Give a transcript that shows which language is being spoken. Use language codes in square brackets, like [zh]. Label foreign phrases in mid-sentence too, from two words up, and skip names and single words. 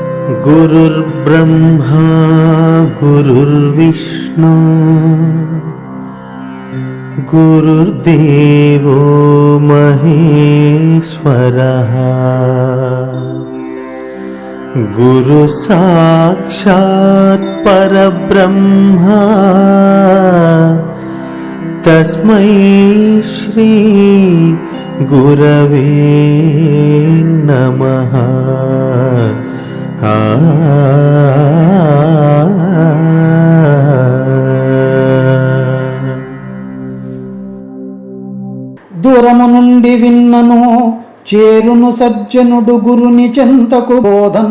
[sa] गुरुर्ब्रह्मा गुरुर्विष्णु गुरुर्देवो महेश्वरः गुरु साक्षात् परब्रह्म तस्मै श्री गुरवे नमः। [te] దూరము నుండి విన్నను చేరును సజ్జనుడు గురుని చెంతకు బోధను